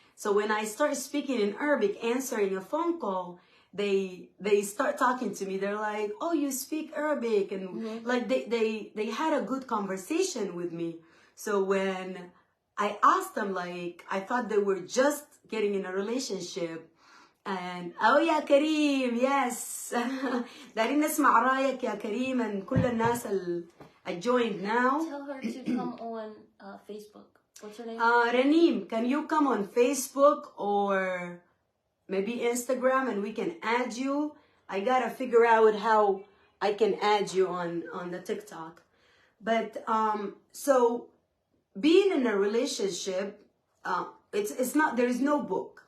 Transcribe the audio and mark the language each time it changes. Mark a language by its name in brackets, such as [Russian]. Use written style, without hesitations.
[English] So when I started speaking in Arabic, answering a phone call, they start talking to me. They're like, "Oh, you speak Arabic," and like they had a good conversation with me. So when I asked them, like, I thought they were just getting in a relationship. And oh يا كريم, yes. [Arabic] دارين نسمع رايك يا كريم and كل الناس [English] I joined now. Tell her to come on Facebook. What's her name? Raneem, can you come on Facebook or maybe Instagram and we can add you? I gotta figure out how I can add you on the TikTok. But so being in a relationship, it's not, there is no book.